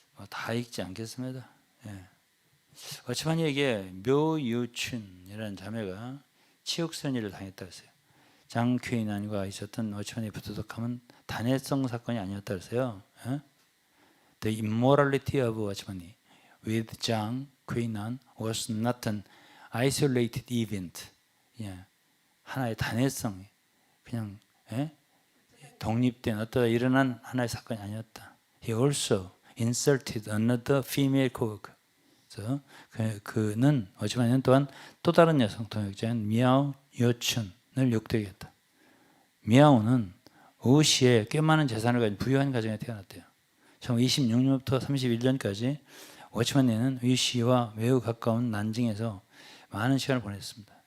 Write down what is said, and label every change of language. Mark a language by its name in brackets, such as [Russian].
[Korean] 다 읽지 않겠습니다. 예. 어치만이에게 묘유춘이라는 자매가 치욕선의를 당했다 했어요. 장쾌인안과 있었던 어치만의 부도덕함은 단회성 사건이 아니었다 했어요. 예? [English] The immorality of 어치만이 with Jang Queenan was not an isolated event. [Korean] 예. 하나의 단회성, 그냥 독립된 어떠다 일어난 하나의 사건이 아니었다. [English] He also insulted another female coworker. [Korean] 그래서 그는 어찌만 또한 또 다른 여성 동역자인 미야오 요춘을 욕되게 했다. 미야오는 우시에 꽤 많은 재산을 가진 부유한 가정에 태어났대요. 1926년부터 31년까지 워치만니는 위시와 매우 가까운 난징에서 많은 시간을 보냈습니다.